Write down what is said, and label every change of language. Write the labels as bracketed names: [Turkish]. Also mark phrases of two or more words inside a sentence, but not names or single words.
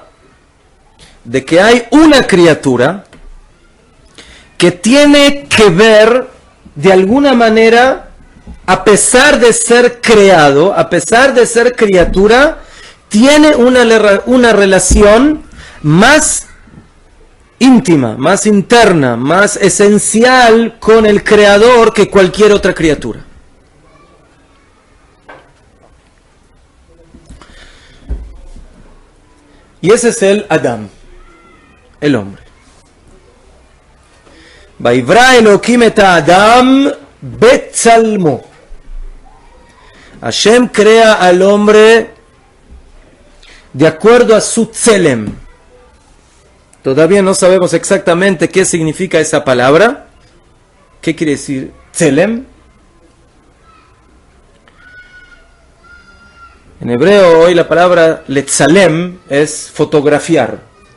[Spanish] de que hay una criatura que tiene que ver de alguna manera, a pesar de ser creado, a pesar de ser criatura, tiene una relación más íntima, más interna, más esencial con el creador que cualquier otra criatura. Y ese es el Adam, el hombre. [Hebrew] ויברא אלהים את האדם בצלמו. [Spanish] Hashem crea al hombre de acuerdo a su tzelem. Todavía no sabemos exactamente qué significa esa palabra. ¿Qué quiere decir tzelem? En hebreo hoy la palabra letzalem es fotografiar.